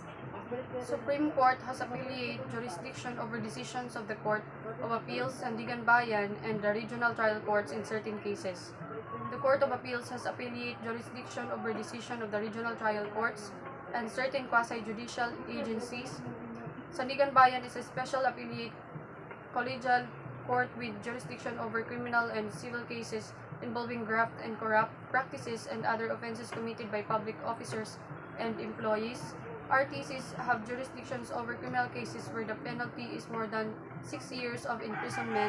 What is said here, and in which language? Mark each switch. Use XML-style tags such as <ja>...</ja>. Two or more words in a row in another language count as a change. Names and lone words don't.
<en>Supreme Court has appellate jurisdiction over decisions of the Court of Appeals, Sandigan Bayan, and the regional trial courts in certain cases. The Court of Appeals has appellate jurisdiction over decision of the regional trial courts and certain quasi-judicial agencies. Sandigan Bayan is a special appellate collegial court with jurisdiction over criminal and civil cases involving graft and corrupt practices and other offenses committed by public officers and employees. RTCs have jurisdictions over criminal cases where the penalty is more than 6 years of imprisonment.</en>